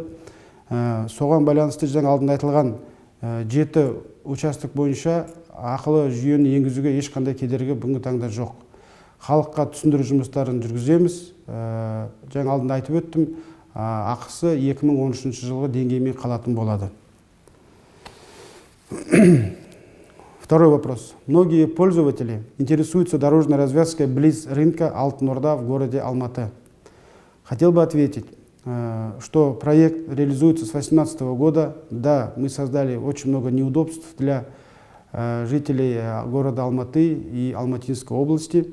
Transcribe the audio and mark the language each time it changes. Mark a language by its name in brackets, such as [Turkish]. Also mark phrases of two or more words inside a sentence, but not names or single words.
[Kazakh] Соған байланысты жаңа алдында айтылған 7 участок бойынша ақылы жүйені енгізуге ешқандай кедергі бүгінгі таңда жоқ. Халыққа түсіндіру жұмыстарын жүргіземіз. Жаңа алдында айтып өттім, ақысы 2013 жылғы деңгеймен қалатын болады. [Russian] Второй вопрос. Многие пользователи интересуются дорожной развязкой близ рынка Алтын Орда в городе Алматы. Хотел бы ответить, что проект реализуется с 2018 года. Да, мы создали очень много неудобств для жителей города Алматы и Алматинской области.